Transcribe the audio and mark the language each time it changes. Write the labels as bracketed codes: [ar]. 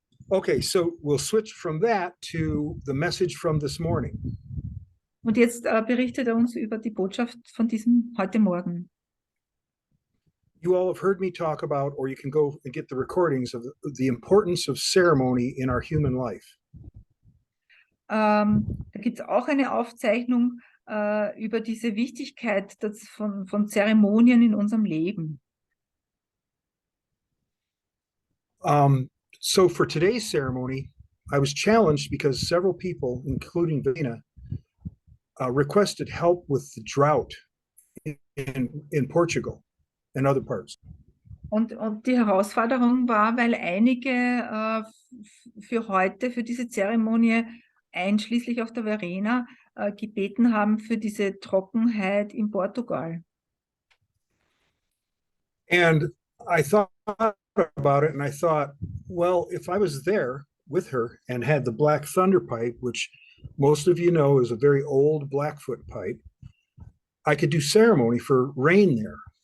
[en] Okay, so we'll switch from that to the message from this morning. [de] Und jetzt berichtet er uns über die Botschaft von diesem heute Morgen. [en] You all have heard me talk about, or you can go and get the recordings of the importance of ceremony in our human life. [de] Da gibt es auch eine Aufzeichnung über diese Wichtigkeit von Zeremonien in unserem Leben. [en] So for today's ceremony, I was challenged because several people, including Vina, requested help with the drought in Portugal and other parts. [de] Und die Herausforderung war, weil einige für diese Zeremonie, einschließlich auch der Verena, gebeten haben für diese Trockenheit in Portugal. [en] And I thought about it and I thought, well, if I was there, with her and had the Black Thunder pipe, which most of you know is a very old Blackfoot pipe. I could do ceremony for rain there.